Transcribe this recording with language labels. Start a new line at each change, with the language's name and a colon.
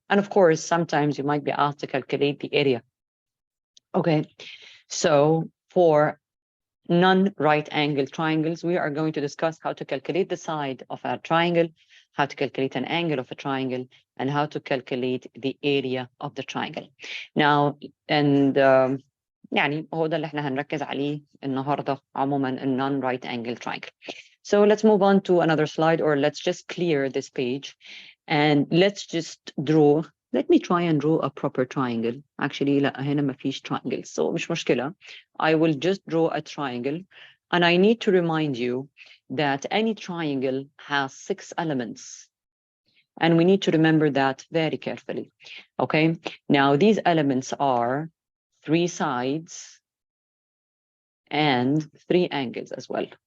English: And of course, sometimes you might be asked to calculate the area. Okay, so for non-right angle triangles, we are going to discuss how to calculate the side of a triangle, how to calculate an angle of a triangle, and how to calculate the area of the triangle. Now, and
Arabic: يعني هو ده اللي احنا هنركز عليه النهارده عموما
English: non right angle triangle. So let's move on to another slide, or let's just clear this page and let's just draw. Let me try and draw a proper triangle. Actually
Arabic: لا هنا ما فيش triangle, so مش مشكلة.
English: I will just draw a triangle, and I need to remind you that any triangle has 6 elements. And we need to remember that very carefully. Okay, now these elements are 3 sides and 3 angles as well.